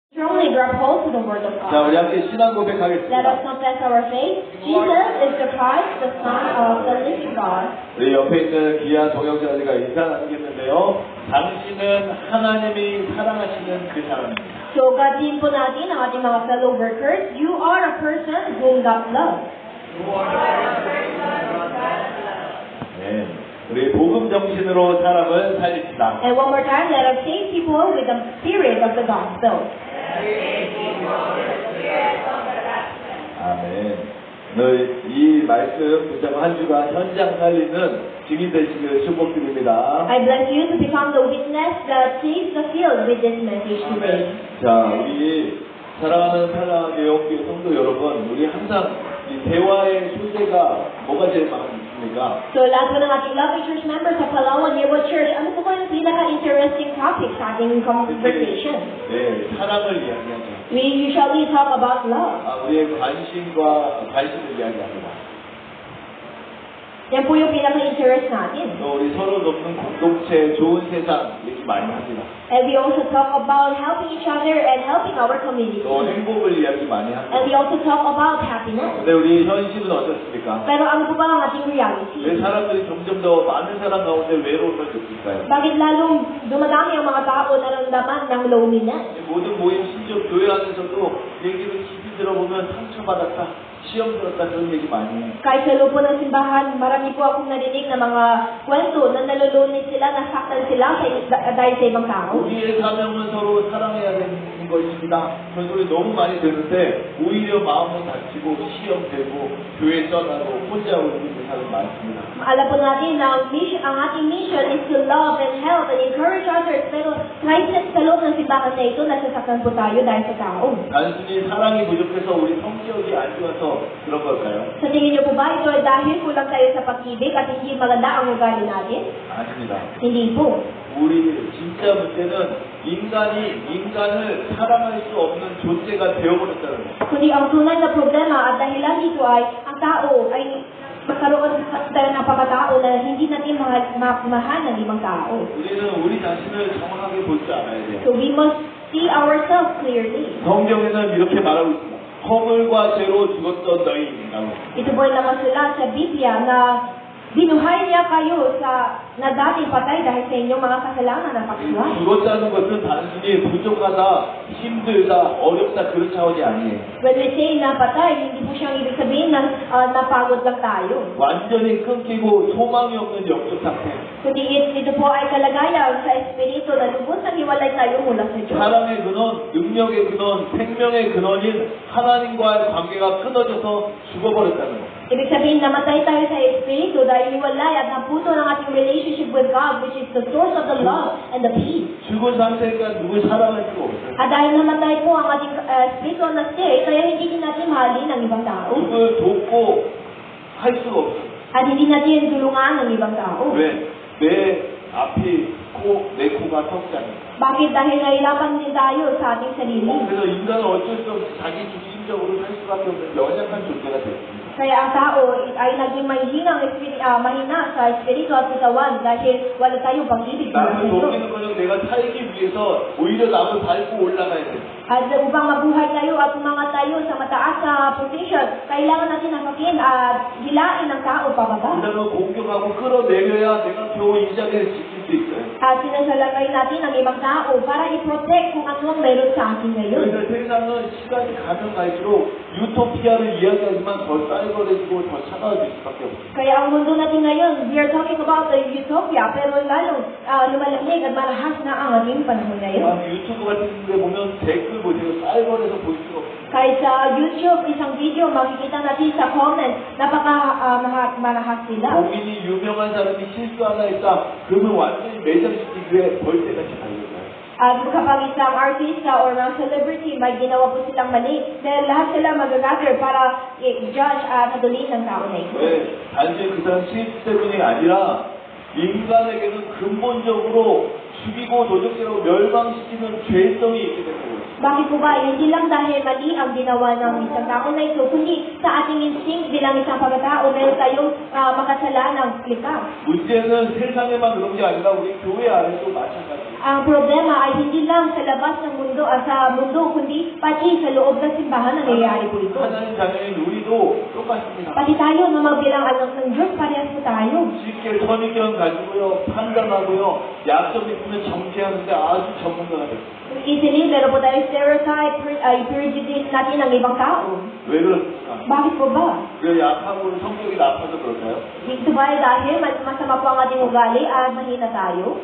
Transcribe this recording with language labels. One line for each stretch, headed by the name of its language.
English: Strongly grab hold to the word of
Korean: 자,
English: God.
Korean: 우리 함께 신앙
English: Let us
Korean: 고백하겠습니다.
English: confess our faith. Jesus is the Christ, the Son of the living God.
Korean: 우리 옆에 있는 귀한 동역자들과 인사 나누겠는데요. 당신은 하나님이 사랑하시는 그 사람입니다.
Filipino: So, gatin po natin ang ating mga
English: fellow workers. You are a person whom God loves.
Korean: 네. 우리 복음 정신으로 사람을 살립시다.
English: And one more time, let us save people with the spirit of the gospel.
Korean: 아멘. 오늘 이 말씀 붙잡고 한 주간 현장 살리는 증인 되시길 축복드립니다.
English: I bless you to become the witness that saves the field with this message today.
Korean: 자, 우리 사랑하는 사랑하는 교회 성도 여러분, 우리 항상 이 대화의 소재가 뭐가 제일 많습니까?
Filipino: So, lahat po ng ating
English: loving church members
Filipino: sa Palawan Yearwood Church, ano po yung pinaka-interesting topic sa ating conversation?
Korean: 네, 사랑을 이야기하죠.
English: We usually talk about love.
Korean: 우리의 관심을 이야기합니다.
Filipino: Yan po yung pinaka-interest natin.
Korean: 또 우리 서로 돕는 공동체, 좋은 세상 얘기 많이 합니다.
English: And we also talk about helping each other and helping our community.
Korean: 또 행복을 이야기 많이 합니다.
English: And we also talk about happiness.
Korean: 근데 우리 현실은 어떻습니까?
Filipino: Pero ano po ba ang ating reality?
Korean: 왜 사람들이 점점 더 많은 사람 가운데 외로움을 느낄까요?
Filipino: Bakit lalong dumadami ang mga tao na naramdaman ng loneliness?
Korean: 모든 모임 심지어 교회 안에서도 얘기를 깊이 들어보면 상처받았다, 시험 들었다 그런 얘기 많이 해요.
Filipino: Kahit sa loob po ng simbahan, marami po akong narinig na mga kwento na nalulunod sila, nasaktan sila dahil sa ibang tao.
Korean: 우리의 사명은 서로 사랑해야 되는 것입니다. 그런 소리 너무 많이 듣는데 오히려 마음은 다치고 시험 되고 교회 떠나고 혼자 오는 사람 많습니다.
Filipino: Alam po natin na ang ating mission
English: is to love and help and encourage others.
Filipino: Pero kahit sa loob ng simbahan na ito, nasasaktan po tayo dahil sa tao.
Korean: 단순히 사랑이 부족해서 우리 성격이 안 좋아서 그런 걸까요?
Filipino: Sa tingin niyo po ba ito ay dahil kulang tayo sa pag-ibig at hindi maganda ang ugali natin?
Korean: 아닙니다.
Filipino: Hindi po.
Korean: 우리 진짜 문제는 인간을 사랑할 수 없는 존재가 되어버렸다는 거예요.
Filipino: Kundi ang tunay na problema at dahilan dito ay ang tao ay magkaroon tayo ng pagkatao na hindi natin mahal ng ibang tao.
Korean: 우리는 우리 자신을 정확하게 볼 줄 알아야 돼요.
English: So we must see ourselves clearly.
Korean: 성경에는 이렇게 말하고 있습니다. 허물과 죄로 죽었던 너희라고.
Filipino: Ito po ay nakasulat sa Biblia na binuhay niya kayo na dating patay dahil sa inyong mga kasalanan na pagsuway.
Korean: 죽었다는 것은 단순히 부족하다, 힘들다, 어렵다 그런 차원이 아니에요.
English: When we say
Filipino: na patay, hindi po siyang ibig sabihin na napagod lang tayo.
Korean: 완전히 끊기고 소망이 없는 영적 상태.
Filipino: Kundi ito po ay kalagayan sa espiritu na lubos na hiwalay tayo mula sa Diyos.
Korean: 사랑의 근원, 능력의 근원, 생명의 근원인 하나님과의 관계가 끊어져서 죽어버렸다는 거.
Filipino: Ibig sabihin, namatay tayo sa espiritu dahil hiwalay at naputo ng ating
English: relationship with God, which is the source of the love and the peace.
Korean: 죽은 상태니까 누굴 사랑할 수가 없어요.
Filipino: At dahil namatay po ang ating spiritual na state, kaya hindi din natin mahalin ang ibang tao.
Korean: 누굴 돕고 할 수가 없어요.
Filipino: At hindi natin tulungan ang ibang tao.
Korean: 왜? 내 앞이 내 코가 턱잖아요.
Filipino: Bakit? Dahil nahirapan din tayo sa ating sarili.
Korean: 그래서 인간은 어쩔 수 없이 자기 중심적으로 살 수밖에 없는 연약한 존재가 됐습니다.
Filipino: Kaya ang tao ay naging mahina sa espiritu at katawan dahil wala tayong pag-ibig sa
Korean: 남을
Filipino: mundo.
Korean: 돕기는 그냥 내가 살기 위해서 오히려 남을 밟고 올라가야 돼.
Filipino: At upang mabuhay tayo at umangat tayo sa mataas na position, kailangan natin nakakin at hilain ng tao pababa.
Korean: 그다음에 공격하고 끌어내려야 내가 겨우 이 자리를 지킬 수 있어요.
Filipino: At sinasalakay natin ang ibang tao para i-protect kung ano ang meron sa akin ngayon.
Korean: 그래서 세상은 시간이 가면 갈수록 유토피아를 이야기하지만 더 쌓여버리고 더 차가워질 수밖에 없어요.
Filipino: Kaya ang mundo natin ngayon,
English: we are talking about the utopia,
Filipino: pero lalong lumalamig at marahas na ang ating panahon ngayon.
Korean: 유튜브 같은 데 보면 댓글 보세요. 쌓여버려서 볼 수가 없어요.
Filipino: Kahit sa YouTube, isang video, makikita natin sa comment, marahas sila.
Korean: 본인이 유명한 사람이 실수 하나 했다. 그러면 완전히 매장시키기 위해 벌떼같이 달려가요.
Filipino: At kapag isang artista or mga celebrity, may ginawa po silang mali, dahil lahat sila mag-gather para i-judge at haduliin ng tao na ito.
Korean: 왜? 단지 그 사람 실수 때문이 아니라 인간에게는 근본적으로 죽이고 도적질하고 멸망시키는 죄성이 있게 되는 거예요.
Filipino: Bakit po ba? Hindi lang dahil mali ang ginawa ng isang tao na ito, kundi sa ating instinct bilang isang pagkatao, meron tayong makasalanang likha.
Korean: 문제는 세상에만 그런 게 아니라 우리 교회 안에도 마찬가지예요.
Filipino: ang problema ay hindi lang sa labas ng mundo, sa mundo, kundi pati sa loob ng simbahan nangyayari po ito.
Korean: 하나님 자녀인 우리도 똑같습니다.
Filipino: Pati tayo na mabilang anak ng Diyos, parehas po tayo.
Korean: 쉽게 선입견 가지고요, 판단하고요, 약점 있으면 정죄하는데 아주 전문가가 됐어요.
Filipino: Easily, meron po tayo stereotype, prejudice natin ng ibang tao.
Korean: 왜 그렇습니까?
Filipino: Bakit po ba?
Korean: 왜 약하고 성격이 나빠서 그럴까요?
Filipino: Ito ba ay dahil masama po ang ating ugali at mahina tayo?